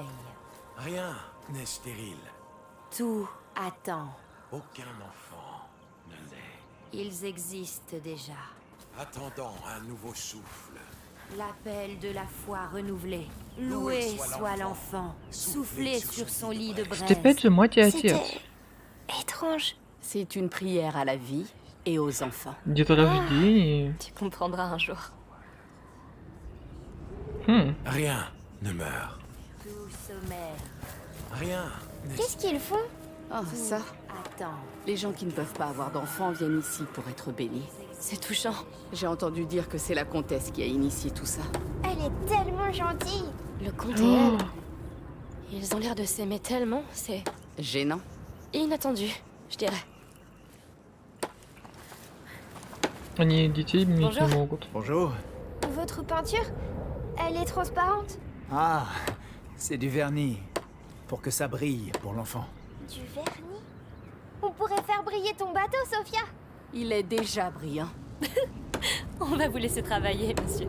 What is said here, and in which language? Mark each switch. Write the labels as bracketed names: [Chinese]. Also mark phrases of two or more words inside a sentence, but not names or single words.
[French] Rien n'est stérile. Tout attend. Aucun enfant ne l'est. Ils existent déjà. Attendant un nouveau souffle. L'appel de la foi renouvelé. Loué soit l'enfant. Soufflé sur son lit de braise. C'était [Russian] опять же мать и отец. [French] Étrange. C'est une prière à la vie et aux enfants. [Russian] Деторождение. [French] Tu comprendras un jour. Rien ne meurt. Tout sommeille. Rien n'est Qu'est-ce qu'ils font? Ah, ça. Attends. Les gens qui ne peuvent pas avoir d'enfants viennent ici pour être bénis. C'est touchant. J'ai entendu dire que c'est la comtesse qui a initié tout ça. Elle est tellement gentille. Le comte et elle. Ils ont l'air de s'aimer tellement, c'est Gênant. inattendu, je dirais. [Russian] Они детей иметь не [French] Bonjour. [Russian] могут. [French] Bonjour. Votre peinture, elle est transparente. Ah, c'est du vernis. Pour que ça brille pour l'enfant. Du vernis. On pourrait faire briller ton bateau, Sophia. Il est déjà brillant. On va vous laisser travailler, monsieur.